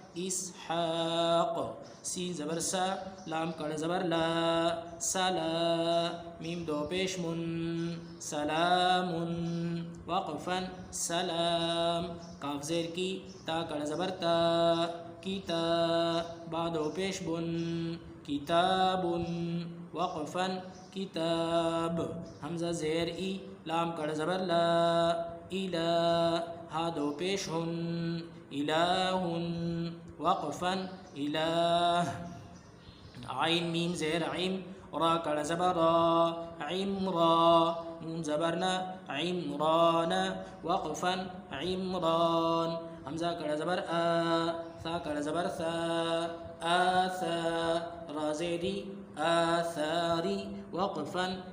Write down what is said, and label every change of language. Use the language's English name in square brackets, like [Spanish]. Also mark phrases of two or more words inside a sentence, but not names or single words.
[Urdu] اسحاق، سین زبر سا، لام کڑا زبر لا، سلا، میم دو پیش من، سلام، وقفا سلام، کاف زیر کی، تا کڑا زبر تا، کتا، با دو پیش بن، کتاب، وقفا کتاب، حمزہ زیر ای، لام کڑا زبر لا، الہ، ہا دو پیش ہن، الہ، وقفا الہ، عین میم زیر عم، را کڑا زبر را، عمرا، نون زبرنا، عمران، وقفا عمران، حمزہ کڑا زبر آ، ثا کڑا زبر ثا، آثا، را زیری، آثاری، وقفا